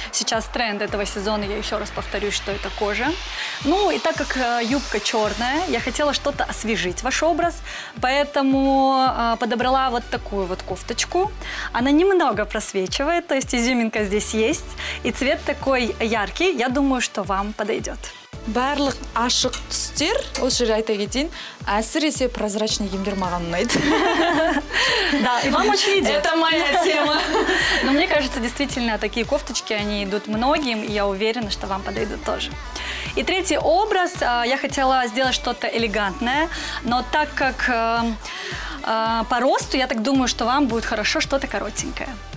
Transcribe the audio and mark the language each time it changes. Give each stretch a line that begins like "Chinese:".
Russian: Сейчас тренд этого сезона, я еще раз повторюсь, что это кожа. Ну и так как юбка черная, я хотела что-то освежить ваш образ, поэтому подобрала вот такую вот кофточку. Она немного просвечивает, то есть изюминка здесь есть, и цвет такой яркий, я думаю, что вам подойдет.
Kazakh: Барлық ашық түстер, осы жерде айта кетейін, әсіресе прозрачный киімдер маған ұнайды.
Russian: Да, и вам очень идет. Это моя тема. Но мне кажется, действительно, такие кофточки, они идут многим, и я уверена, что вам подойдут тоже. И третий образ, я хотела сделать что-то элегантное, но так как по росту, я так думаю, что вам будет хорошо что-то коротенькое.